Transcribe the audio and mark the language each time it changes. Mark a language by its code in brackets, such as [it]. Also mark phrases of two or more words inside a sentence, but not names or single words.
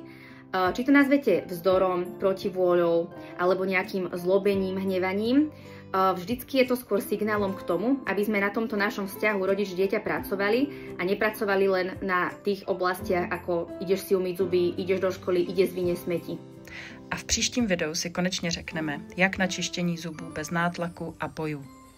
[sk] Či to nazvete vzdorom, protivôľou alebo nejakým zlobením, hnevaním, vždycky je to skôr signálom k tomu, aby sme na tomto našom vzťahu rodič-dieťa pracovali a nepracovali len na tých oblastiach, ako ideš si umyť zuby, ideš do školy, ideš vyniesť smeti. [cs] A v příštím videu si konečně řekneme, jak na čištění zubů bez nátlaku a bojů.